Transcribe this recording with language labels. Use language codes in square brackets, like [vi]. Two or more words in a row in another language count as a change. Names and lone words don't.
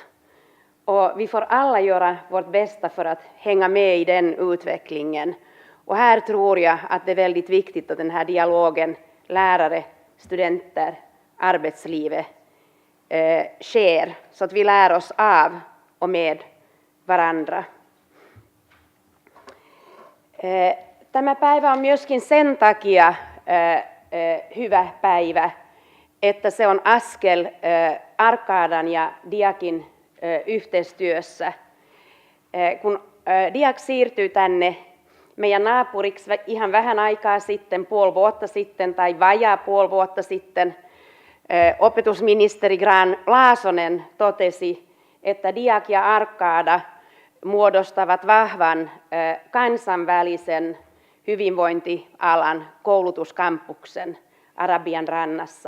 [sv] Och vi får alla göra vårt bästa för att hänga med i den utvecklingen. Och här tror jag att det är väldigt viktigt att den här dialogen lärare, studenter, arbetslivet sker. Så att vi lär oss av och med varandra. [fi] Tämä päivä on myöskin sen takia hyvä päivä, että se on askel Arcadan ja DIAKin yhteistyössä. Kun DIAK siirtyy tänne meidän naapuriksi ihan vähän aikaa sitten, puoli vuotta sitten tai vajaa puoli vuotta sitten, opetusministeri Grahn-Laasonen totesi, että DIAK ja Arcada muodostavat vahvan kansainvälisen hyvinvointialan koulutuskampuksen Arabian rannassa.